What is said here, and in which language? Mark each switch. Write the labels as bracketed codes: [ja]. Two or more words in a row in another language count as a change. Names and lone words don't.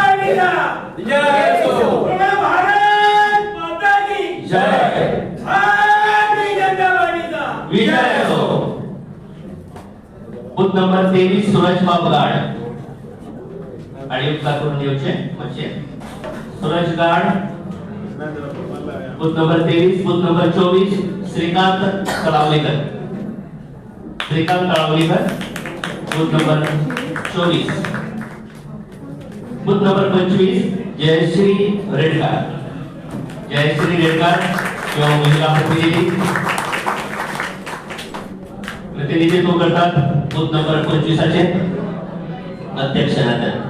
[mr] विजय असो। [kok] बूथ नंबर 23 सूरज बाब गाड आणि उपकार करून येवचें माचयेर। सूरज गाड बूथ नंबर 23। बूथ नंबर 24 श्रीकांत कळावलेकर, श्रीकांत कळावलेकर बूथ नंबर 24। [mr] बूथ नंबर 25 जयश्री रेडकर, जयश्री रेडकर जो महिला प्रतिनिधी प्रतिनिधित्व करतात बूथ नंबर 25 अध्यक्ष आहेत।